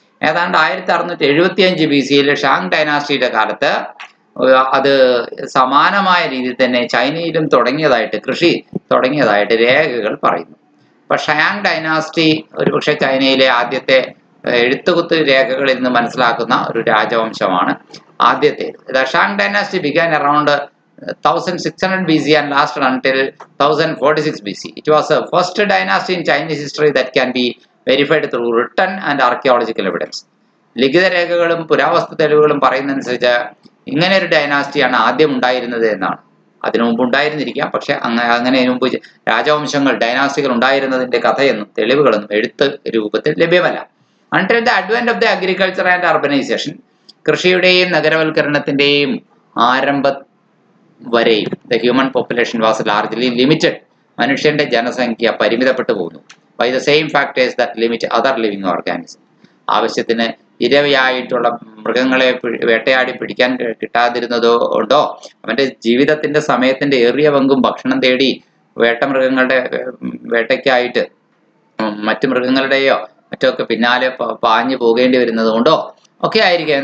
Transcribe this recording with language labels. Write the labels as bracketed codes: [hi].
[ml] ഏതാണ്ട് 1675 BC Shang ഡൈനാസ്റ്റിയുടെ കാലത്ത് അത് സമാനമായ രീതിയിൽ തന്നെ ചൈനയിലും തുടങ്ങിയതായിട്ട്, കൃഷി തുടങ്ങിയതായിട്ട് രേഖകൾ പറയുന്നു. അപ്പൊ ഷാങ് ഡൈനാസ്റ്റി ഒരുപക്ഷെ ചൈനയിലെ ആദ്യത്തെ എഴുത്തുകുത്ത് രേഖകളിൽ നിന്ന് മനസ്സിലാക്കുന്ന ഒരു രാജവംശമാണ് ആദ്യത്തേത്. [en] The Shang dynasty began around 1600 BC and lasted until 1046 BC. It was the first dynasty in Chinese history that can be verified through written and archaeological evidence. [ml] ലിഖിത രേഖകളും പുരാവസ്തു തെളിവുകളും പറയുന്നതനുസരിച്ച് ഇങ്ങനെ ഒരു ഡൈനാസ്റ്റിയാണ് ആദ്യം ഉണ്ടായിരുന്നത് എന്നാണ്. അതിനു മുമ്പ് ഉണ്ടായിരുന്നിരിക്കാം, പക്ഷെ അങ്ങനെ മുമ്പ് രാജവംശങ്ങൾ, ഡൈനാസ്റ്റികൾ ഉണ്ടായിരുന്നതിന്റെ കഥയൊന്നും തെളിവുകളൊന്നും എഴുത്ത് രൂപത്തിൽ ലഭ്യമല്ല. [en] Until the advent of the agriculture and urbanization, [ml] കൃഷിയുടെയും നഗരവൽക്കരണത്തിന്റെയും ആരംഭം വരെയും [en] the human population was largely limited. [ml] മനുഷ്യന്റെ ജനസംഖ്യ പരിമിതപ്പെട്ടു പോകുന്നു. [en] By the same factors that limit other living organisms. [ml] ആവശ്യത്തിന് ഇരയായിട്ടുള്ള മൃഗങ്ങളെ വേട്ടയാടി പിടിക്കാൻ കിട്ടാതിരുന്നതോ ഉണ്ടോ, അവന്റെ ജീവിതത്തിന്റെ സമയത്തിന്റെ ഏറിയ പങ്കും ഭക്ഷണം തേടി വേട്ടമൃഗങ്ങളുടെ വേട്ടയ്ക്കായിട്ട് മറ്റു മൃഗങ്ങളുടെയോ മറ്റൊക്കെ പിന്നാലെ പാഞ്ഞു പോകേണ്ടി വരുന്നത് കൊണ്ടോ ഒക്കെ ആയിരിക്കും.